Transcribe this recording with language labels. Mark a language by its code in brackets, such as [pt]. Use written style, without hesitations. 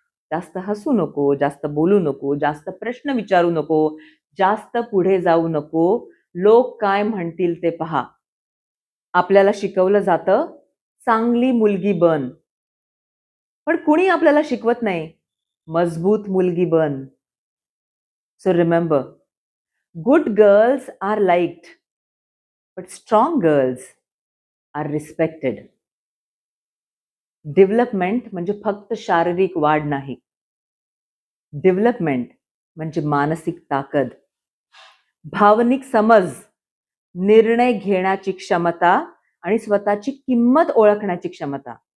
[mr] जास्त हसू नको, जास्त बोलू नको, जास्त प्रश्न विचारू नको, जास्त पुढे जाऊ नको, लोक काय म्हणतील ते पहा. आपल्याला शिकवलं जातं, चांगली मुलगी बन. पण कुणी आपल्याला शिकवत नाही, मजबूत मुलगी बन. [en] So remember, good girls are liked, but strong girls are respected. [mr] Development म्हणजे फक्त शारीरिक वाढ नाही. डेव्हलपमेंट म्हणजे मानसिक ताकद, भावनिक समज, निर्णय घेण्याची क्षमता आणि स्वतःची किंमत ओळखण्याची क्षमता.